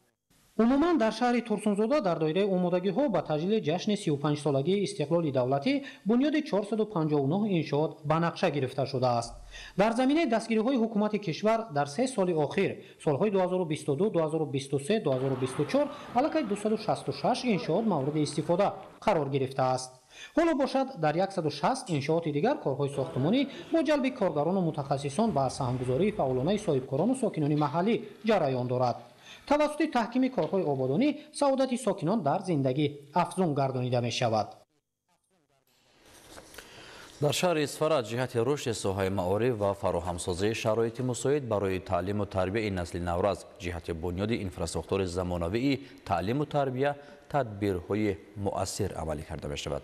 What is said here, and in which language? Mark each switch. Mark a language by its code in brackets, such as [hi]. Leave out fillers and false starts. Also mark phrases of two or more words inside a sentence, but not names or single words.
[tg] умуман дар шаҳри Турсунзода дар доираи омодагиҳо бо таҷлили ҷашни 35 солагии истиқлоли давлатӣ бунёди 459 иншоот ба нақша гирифта шуда аст. дар заминаи дастгириҳои ҳукумати кишвар дар 3 соли охир, солҳои 2022, 2023, 2024 илова 266 иншоот мавриди истифода қарор гирифта аст. ҳоло бошад дар 160 иншооти дигар корҳои сохтмонӣ бо ҷалби коргарону мутахассисон ба саҳмгузории фаъолонаи соҳибкорону сокинони маҳаллӣ ҷараён дорад. тавассути таҳкими корҳои ободонӣ саодати сокинон дар зиндагӣ афзун гардонида мешавад. дар шаҳри Исфара аз ҷиҳати рушди соҳаи маориф ва фароҳамсозии шароити мусоид барои таълиму тарбияи насли навраз ҷиҳати бунёди инфраструктури замонавии таълиму тарбия тадбирҳои муассир амалӣ карда мешавад.